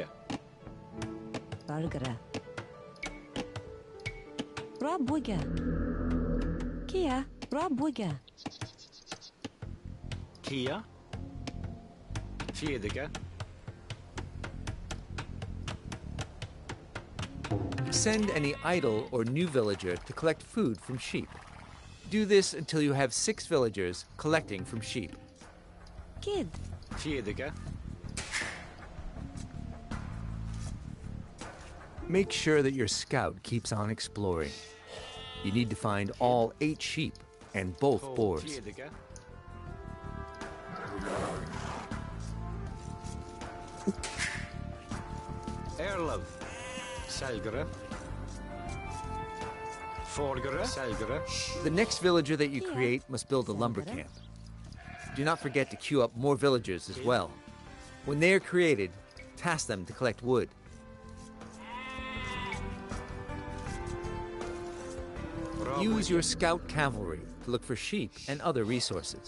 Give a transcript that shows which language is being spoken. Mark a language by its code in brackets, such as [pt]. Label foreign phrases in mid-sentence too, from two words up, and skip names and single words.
[en] Burgere. Raboye. Kia, Raboye. Kia. Fjedike. Send any idle or new villager to collect food from sheep. Do this until you have 6 villagers collecting from sheep. Kid. Fjedike. Make sure that your scout keeps on exploring. You need to find all 8 sheep and both boars. Fjedike. Erlov. Selgere. Folgere. Selgere. The next villager that you create must build a lumber camp. Do not forget to queue up more villagers as well. When they are created, task them to collect wood. Use your scout cavalry to look for sheep and other resources.